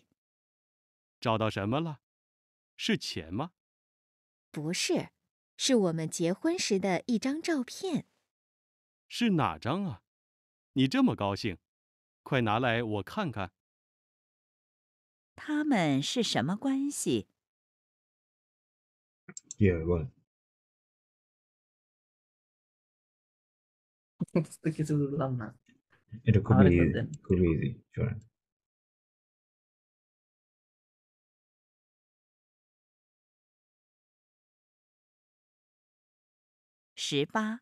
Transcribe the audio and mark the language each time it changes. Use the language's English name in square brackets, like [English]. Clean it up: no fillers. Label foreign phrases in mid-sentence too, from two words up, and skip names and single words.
[Chinese] 找到什么了？是钱吗？不是， 是我们结婚时的一张照片。是哪张啊？你这么高兴，快拿来我看看。他们是什么关系？ [Bangla] কিভাবে বলেন? বুঝতে কিছু বুঝলাম না। এটা খুবই আরেকবার দেন। ইজি শোনেন। [Chinese] 18。